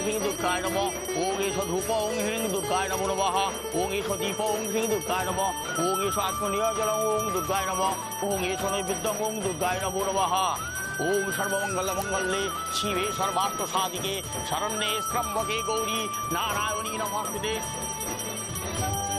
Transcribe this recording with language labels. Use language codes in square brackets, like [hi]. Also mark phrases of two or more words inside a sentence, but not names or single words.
[sa] হিং দুর্গায় নম ওং এষ ধূপ ওং হিং দুর্গায় নমো নমঃ ওং এষ দীপ ওং হিং দুর্গায় নম ওং এষ আত্মনিয়োজলং ওং দুর্গায় নম ওং এষ নৈবেদ্যং ওং দুর্গায় নমো নমঃ ওং সর্বমঙ্গল মঙ্গলে শিবে সর্বার্থ সাধিকে শরণ্যে ত্র্যম্বকে গৌরী নারায়ণী নমস্তুতে।